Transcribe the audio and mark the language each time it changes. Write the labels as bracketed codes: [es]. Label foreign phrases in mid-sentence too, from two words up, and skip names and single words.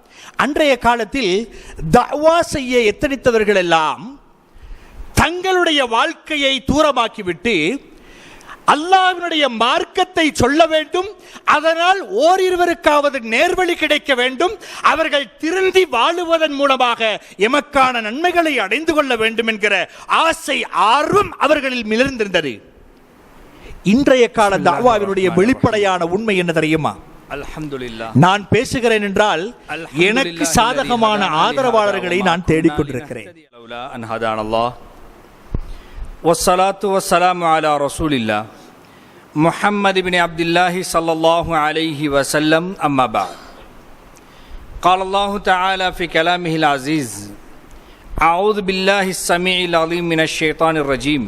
[ta] அன்றைய காலத்தில் தஅவா செய்ய எத்தனித்தவர்கள் எல்லாம் தங்களுடைய வாழ்க்கையை தூரமாக்கிவிட்டு அல்லாஹ்வினுடைய மார்க்கத்தை சொல்ல வேண்டும், அதனால் ஓரிருவருக்காவது நேர்வழி கிடைக்க வேண்டும், அவர்கள் திருந்தி வாழுவதன் மூலமாக எமக்கான நன்மைகளை அடைந்து கொள்ள வேண்டும் என்கிற ஆசை ஆர்வம் அவர்களில் மிளர்ந்திருந்தது. இன்றைய கால தஅவாவினுடைய வெளிப்படையான உண்மை என்ன தெரியுமா? அல்ஹம்துலில்லாஹ், நான் பேசுகிறேன் என்றால் எனக்கு சாதகமான ஆதரவாளர்களை நான் தேடிக்கொண்டிருக்கிறேன். [ar] والصلاة والسلام على رسول الله محمد بن عبد الله صلى الله عليه وسلم أما بعد. قال الله تعالى في كلامه العزيز: أعوذ بالله السميع العليم من الشيطان الرجيم.